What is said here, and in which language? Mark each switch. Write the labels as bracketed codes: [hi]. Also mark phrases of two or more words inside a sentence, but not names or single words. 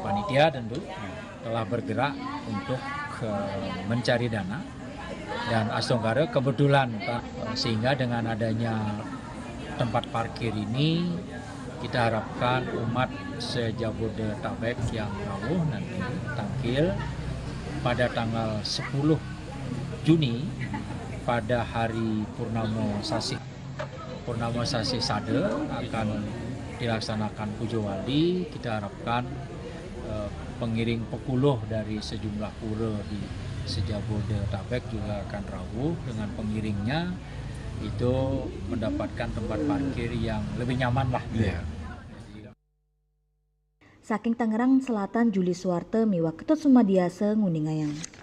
[id] panitia tentu telah bergerak untuk mencari dana, dan astungkara kebetulan Pak, sehingga dengan adanya tempat parkir ini kita harapkan umat Sejabodetabek yang rawuh nanti tangkil pada tanggal 10 Juni pada hari Purnama Sasi Purnama Sasi Sade akan dilaksanakan Pujo Wali. Kita harapkan pengiring pekuluh dari sejumlah pura di Sejabodetabek juga akan rawuh dengan pengiringnya itu mendapatkan tempat parkir yang lebih nyaman lah. Iya. [ban] Saking Tangerang Selatan, Juli Suwarte miwah Ketut Sumadiase ngundingayang.